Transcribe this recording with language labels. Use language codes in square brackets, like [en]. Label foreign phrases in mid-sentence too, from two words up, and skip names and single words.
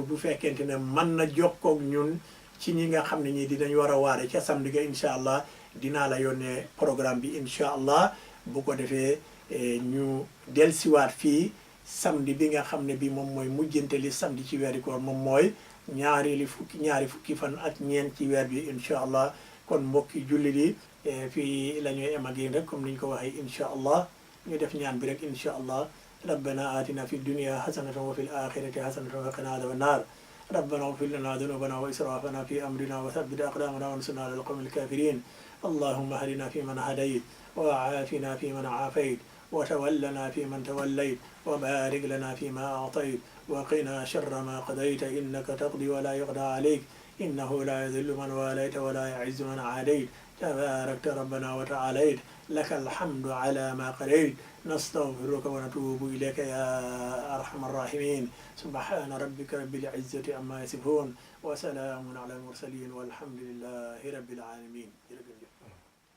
[wo] bu fekkente ne mën na jokkoog ñun ci ñi nga xam ne ñi dinañ war a waare ca samedi ga [ar] إن شاء الله [wo] dinaa la yónnee programme bi [ar] إن شاء الله [wo] bu ko defee ñu dellusiwaat fii samedi bi nga xam ne bi moom mooy mujjanteli samedi ci weeri koor moom mooy ñaari fukki fan ak ñeent ci weer bi [ar] إن شاء الله [wo] kon mbokki jullit yi fii la ñuy em ak yéen rek comme ni ñu ko waxee [ar] إن شاء الله [wo] ñu def ñaan bi rek [ar] إن شاء الله ربنا آتنا في الدنيا حسنة وفي الآخرة حسنة وقنا عذاب النار ربنا اغفر لنا ذنوبنا وإسرافنا في أمرنا وثبت أقدامنا وانصرنا على القوم الكافرين اللهم اهدنا فيمن هديت وعافنا فيمن عافيت وتولنا فيمن توليت وبارك لنا فيما أعطيت وقنا شر ما قضيت إنك تقضي ولا يقضى عليك إنه لا يذل من واليت ولا يعز من عاديت تباركت ربنا وتعاليت لك الحمد على ما قضيت نستغفرك ونتوب إليك يا أرحم الراحمين سبحان ربك رب العزة عما يصفون وسلام على المرسلين والحمد لله رب العالمين